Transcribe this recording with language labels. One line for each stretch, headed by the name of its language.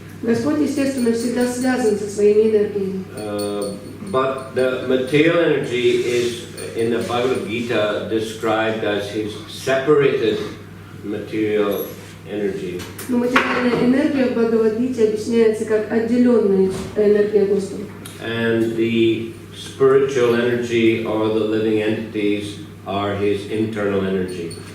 Russian: Господь, естественно, всегда связан со своими энергиями.
English: But the material energy is in the Bhagavad Gita described as His separated material energy.
Russian: Но материальная энергия в Бхагавад-гите объясняется как отделенная энергия Господа.
English: And the spiritual energy or the living entities are His internal energy.